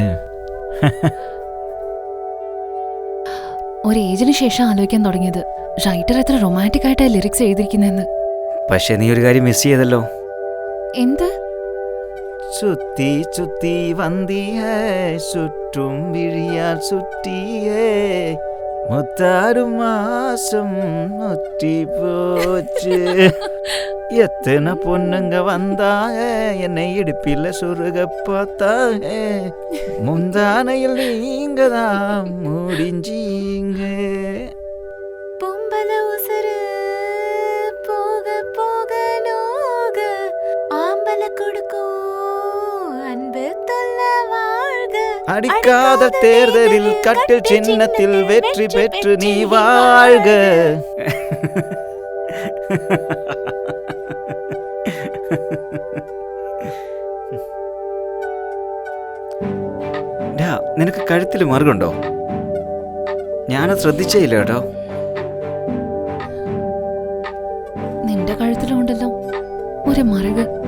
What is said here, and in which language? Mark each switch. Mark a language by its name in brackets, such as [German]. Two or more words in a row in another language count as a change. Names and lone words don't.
[Malayalam] ഒരു ഏജിന് ശേഷം ആലോചിക്കാൻ തുടങ്ങിയത് റൈറ്റർ എത്ര റൊമാൻറ്റിക് ആയിട്ടാ ലിറിക്സ് എഴുതിയിരിക്കുന്നെന്ന്. പക്ഷെ നീ ഒരു കാര്യം മിസ് ചെയ്തല്ലോ. എന്ത്? [Tamil] சுத்தி சுத்தி வந்தியே சுற்றும் விழியால் சுற்றியே முத்தாறும் மாசம் முற்றிப்போச்சு எத்தனை பொண்ணுங்க வந்தாங்க என்னை இடுப்பில் சுருக பார்த்தாங்க முந்தானையில் நீங்க தான் முடிஞ்சீங்க. பொம்பல உசரு போக போக நோக ஆம்பல அடிக்காத தேர்தலில் கட்டில் சின்னத்தில் வெற்றி பெற்று நீ வாழ்க. [Malayalam] നിനക്ക് കഴുത്തിൽ മറുകുണ്ടോ? ഞാനത് ശ്രദ്ധിച്ചേ ഇല്ല കേട്ടോ. നിന്റെ കഴുത്തിലുണ്ടല്ലോ ഒരു മറുക്.